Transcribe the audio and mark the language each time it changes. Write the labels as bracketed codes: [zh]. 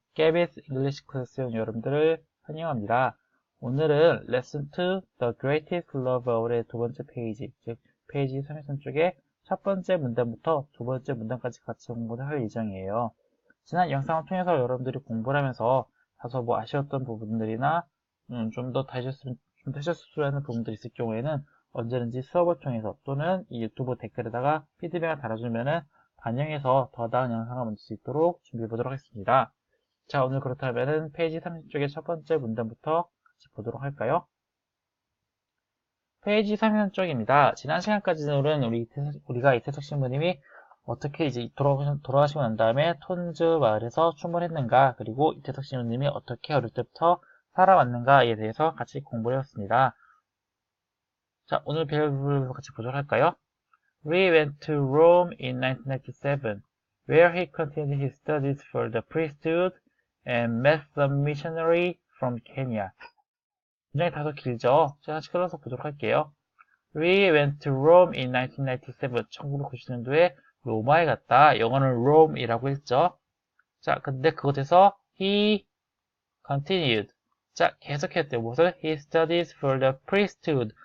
[ko] Gabby's English Classroom 여러분들을 환영합니다. 오늘은 Lesson 2, The Greatest Love All의 두 번째 페이지, 즉 페이지 33 쪽에 첫 번째 문단부터 두 번째 문단까지 같이 공부를 할 예정이에요. 지난 영상을 통해서 여러분들이 공부를 하면서 다소 아쉬웠던 부분들이나 좀 더 하셨으면 하는 부분들이 있을 경우에는 언제든지 수업을 통해서 또는 이 유튜브 댓글에다가 피드백을 달아주면은 반영해서 더 나은 영상을 만들 수 있도록 준비해 보도록 하겠습니다. 자, 오늘 그렇다면은 페이지 30쪽의 첫 번째 문단부터 같이 보도록 할까요? 페이지 33쪽입니다. 지난 시간까지는 우리가 이태석 신부님이 어떻게 이제 돌아가시고 난 다음에 톤즈 마을에서 춤을 했는가, 그리고 이태석 신부님이 어떻게 어릴 때부터 살아왔는가에 대해서 같이 공부를 했습니다. 자, 오늘 배울 부분을 같이 보도록 할까요? [en] We went to Rome in 1997, where he continued his studies for the priesthood and met some missionary from Kenya. [ko] 굉장히 다소 길죠? 제가 다시 끌어서 보도록 할게요. [en] We went to Rome in 1997. [ko] 1990년도에 로마에 갔다. 영어는 Rome이라고 했죠. 자, 근데 그곳에서 [en] he continued. [ko] 자, 계속했대요. 무엇을? [en] He studies for the priesthood.